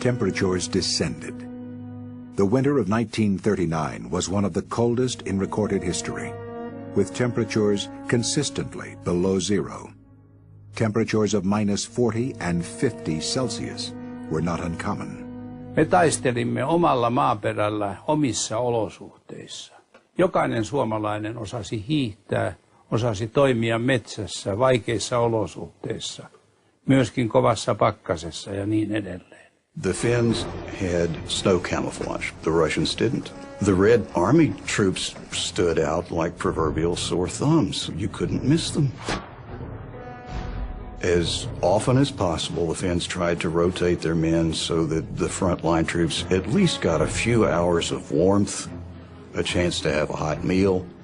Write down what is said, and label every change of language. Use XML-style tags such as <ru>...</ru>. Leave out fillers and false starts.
<en>Temperatures descended. The winter of 1939 was one of the coldest in recorded history, with temperatures consistently below zero. Temperatures of -40 and 50 Celsius were not uncommon.</en> <fi>Me taistelimme omalla maaperällä omissa olosuhteissa. Jokainen suomalainen osasi hiihtää, osasi toimia metsässä vaikeissa olosuhteissa, myöskin kovassa pakkasessa ja niin edelleen.</fi> <en>The Finns had snow camouflage. The Russians didn't. The Red Army troops stood out like proverbial sore thumbs. You couldn't miss them. As often as possible, the Finns tried to rotate their men so that the frontline troops at least got a few hours of warmth, a chance to have a hot meal.</en>